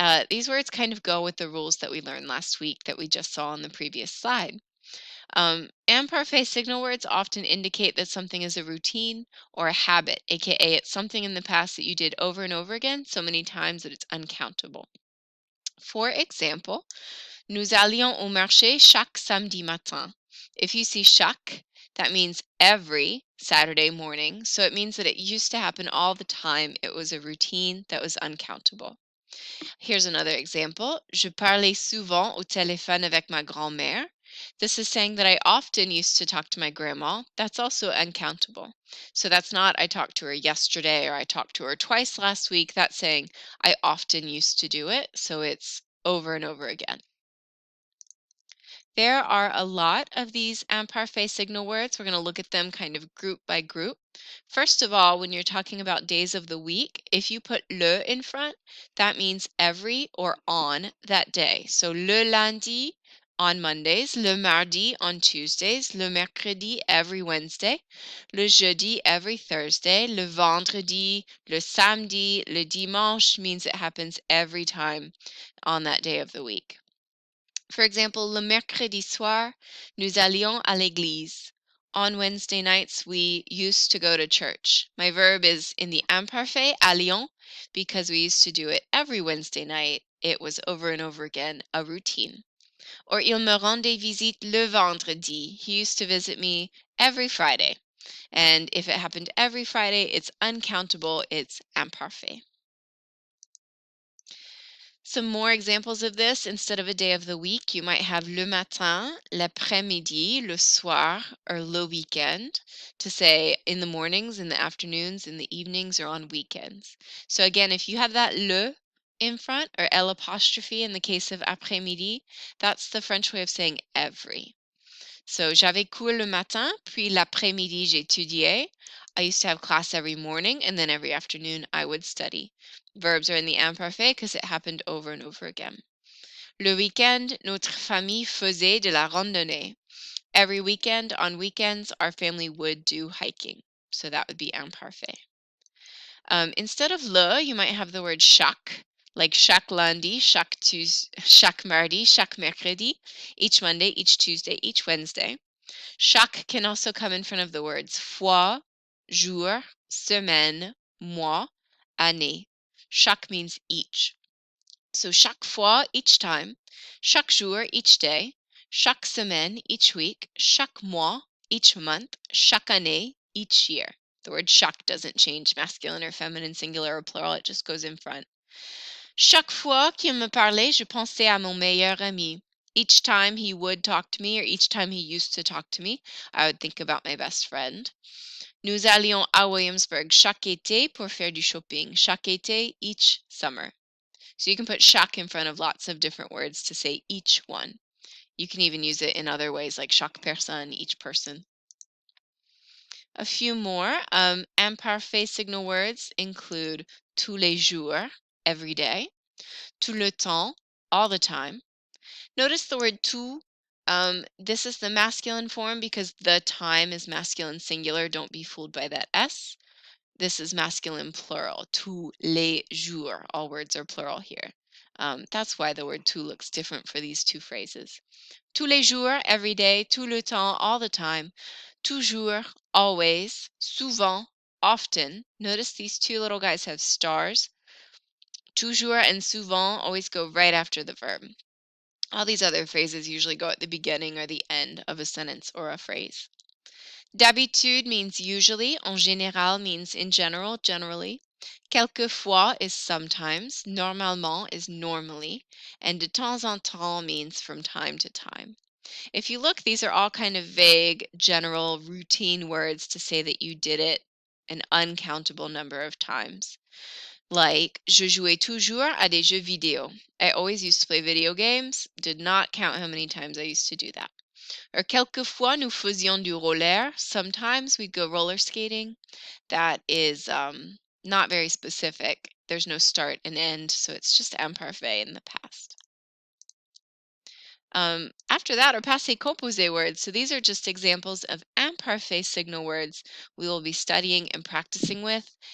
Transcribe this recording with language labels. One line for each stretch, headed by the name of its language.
English: These words kind of go with the rules that we learned last week that we just saw on the previous slide. Imparfait signal words often indicate that something is a routine or a habit, aka it's something in the past that you did over and over again so many times that it's uncountable. For example,
French: nous allions au marché chaque samedi matin.
English: If you see chaque, that means every Saturday morning. So it means that it used to happen all the time. It was a routine that was uncountable. Here's another example.
French: Je parlais souvent au téléphone avec ma grand-mère.
English: This is saying that I often used to talk to my grandma. That's also uncountable. So that's not I talked to her yesterday or I talked to her twice last week. That's saying I often used to do it. So it's over and over again. There are a lot of these imparfait signal words. We're going to look at them kind of group by group. First of all, when you're talking about days of the week, if you put le in front, that means every or on that day. So
French: le lundi
English: on Mondays,
French: le mardi
English: on Tuesdays,
French: le mercredi
English: every Wednesday,
French: le jeudi
English: every Thursday,
French: le vendredi, le samedi, le dimanche
English: means it happens every time on that day of the week.
French: For example, le mercredi soir, nous allions à l'église.
English: On Wednesday nights, we used to go to church. My verb is in the imparfait, allions, because we used to do it every Wednesday night. It was over and over again, a routine. Or
French: il me rendait visite le vendredi.
English: He used to visit me every Friday. And if it happened every Friday, it's uncountable, it's imparfait. Some more examples of this, instead of a day of the week, you might have
French: le matin, l'après-midi, le soir,
English: or le weekend to say in the mornings, in the afternoons, in the evenings, or on weekends. So again, if you have that le in front, or L apostrophe in the case of après-midi, that's the French way of saying every.
French: So j'avais cours le matin, puis l'après-midi j'étudiais.
English: I used to have class every morning, and then every afternoon I would study. Verbs are in the imparfait because it happened over and over again.
French: Le week-end, notre famille faisait de la randonnée.
English: Every weekend, on weekends, our family would do hiking. So that would be imparfait. Instead of le, you might have the word chaque, like
French: chaque lundi, chaque mardi, chaque mercredi,
English: each Monday, each Tuesday, each Wednesday. Chaque can also come in front of the words fois, jour, semaine, mois, année. Chaque means each. So
French: chaque fois,
English: each time,
French: chaque jour,
English: each day,
French: chaque semaine,
English: each week,
French: chaque mois,
English: each month,
French: chaque année,
English: each year. The word chaque doesn't change masculine or feminine, singular or plural, it just goes in front.
French: Chaque fois qu'il me parlait, je pensais à mon meilleur ami.
English: Each time he would talk to me, or each time he used to talk to me, I would think about my best friend.
French: Nous allions à Williamsburg chaque été pour faire du shopping. Chaque été,
English: each summer. So you can put chaque in front of lots of different words to say each one. You can even use it in other ways like
French: chaque personne,
English: each person. A few more imparfait signal words include
French: tous les jours,
English: every day,
French: tout le temps,
English: all the time. Notice the word tout. This is the masculine form because the time is masculine singular. Don't be fooled by that S. This is masculine plural, tous les jours. All words are plural here. That's why the word tout looks different for these two phrases.
French: Tous les jours,
English: every day,
French: tout le temps,
English: all the time, toujours, always, souvent, often. Notice these two little guys have stars. Toujours and souvent always go right after the verb. All these other phrases usually go at the beginning or the end of a sentence or a phrase. D'habitude means usually. En général means in general, generally. Quelquefois is sometimes. Normalement is normally. And de temps en temps means from time to time. If you look, these are all kind of vague, general, routine words to say that you did it an uncountable number of times.
French: Like, je jouais toujours à des jeux vidéo.
English: I always used to play video games. Did not count how many times I used to do that.
French: Or quelquefois nous faisions du roller.
English: Sometimes we'd go roller skating. That is not very specific. There's no start and end, so it's just imparfait in the past. After that are passé composé words. So these are just examples of imparfait signal words we will be studying and practicing with.